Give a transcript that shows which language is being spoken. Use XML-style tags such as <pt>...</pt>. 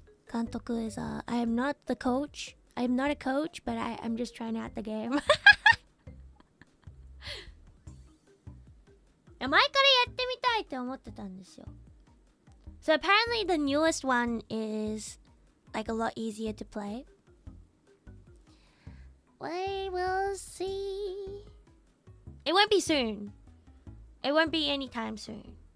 <en>Kantoku is I am not the coach. I am not a coach, but I'm just trying out the game.</en> <ja>前からやってみたいって思ってたんですよ。</ja> <en>So apparently the newest one is like a lot easier to play. We will see. It won't be soon. It won't be anytime soon.</en>